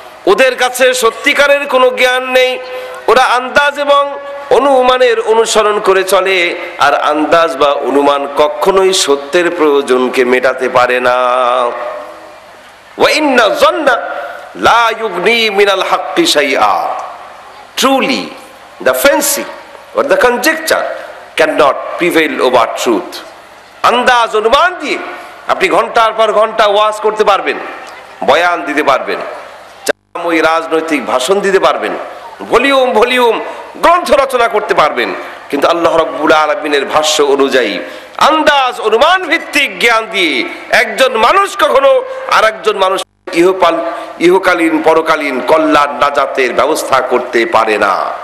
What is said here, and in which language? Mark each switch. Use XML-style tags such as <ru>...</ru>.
<bn>ওদের কাছে সত্যিকারের কোনো জ্ঞান নেই। ওরা আন্দাজ এবং অনুমানের অনুসরণ করে চলে, আর আন্দাজ বা অনুমান কখনোই সত্যের প্রয়োজনকে মেটাতে পারে না।</bn> <ar>ওয়া ইন্না যন্না লা ইউগনি মিনাল হাক্কি শাইআ।</ar> <en>Truly the fancy or the conjecture cannot prevail over truth.</en> <bn>আন্দাজ অনুমান দিয়ে আপনি ঘন্টার পর ঘন্টা ওয়াজ করতে পারবেন, বয়ান দিতে পারবেন, ওই রাজনৈতিক ভাষণ দিতে পারবেন, ভলিউম ভলিউম গ্রন্থ রচনা করতে পারবেন, কিন্তু আল্লাহ রাব্বুল আলামিনের ভাষ্য অনুযায়ী আন্দাজ অনুমান ভিত্তিক জ্ঞান দিয়ে একজন মানুষ কখনো আরেকজন মানুষ ইহকালীন পরকালীন কল্যাণ নাজাতের ব্যবস্থা করতে পারে না।</bn>